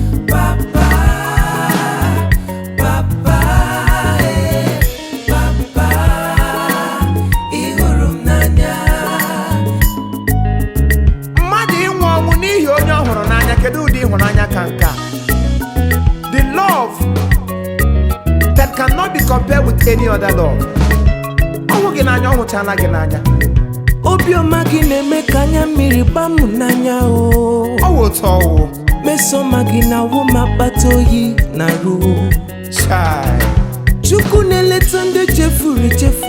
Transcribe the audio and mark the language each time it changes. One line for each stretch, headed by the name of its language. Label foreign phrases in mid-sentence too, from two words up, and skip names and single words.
Igbo: Papa, papa, eh, papa, ị hụrụ m n'anya. Mmadụ ịnwụ ọnwụ n'ihi onye ọ hụrụ n'anya, kedu ụdị ịhụnanya ka nke a?
English: The love that cannot be compared with any other love.
Igbo: Ọ hụ gị n'anya, ọ hụchala gị n'anya. Obiọma gị na-eme ka anya mmiri gbaa m n'anya o. Ọ wụ otu ọ wụ. Mesoma gị na-awụ m akpata oyi na-arụ. Chai. Chukwu na-eleta ndị chefuru echefu.